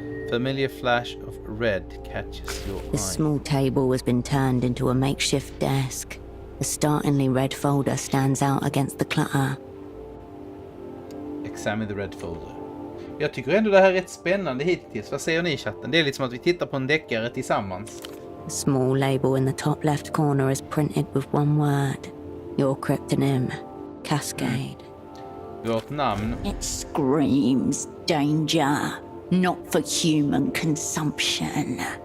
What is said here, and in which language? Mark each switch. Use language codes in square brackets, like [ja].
[en] Familiar flash of red catches your The eye. small table has been turned into a makeshift desk. A startlingly red folder stands out against the clutter. Examine the red folder. [sv] Jag tycker ändå det här är rätt spännande hittills. Vad säger ni i chatten? Det är lite som att vi tittar på en deckare tillsammans. [en] A small label in the top left corner is printed with one word. Your cryptonym, Cascade. [sv] Vårt namn. [en] It screams danger, not for human consumption.